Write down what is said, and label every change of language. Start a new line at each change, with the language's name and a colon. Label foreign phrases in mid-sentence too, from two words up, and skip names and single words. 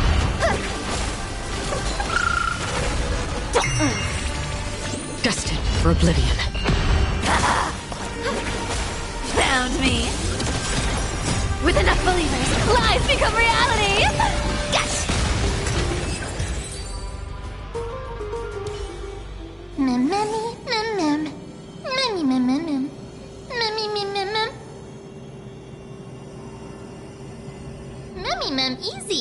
English: Destined for oblivion. Found me. With enough believers, lies become reality. Gotcha. Mem, memmy, mem, mem. Memmy, mem, mem, mem. Memmy, mem, mem, mem. Memmy, mem, easy.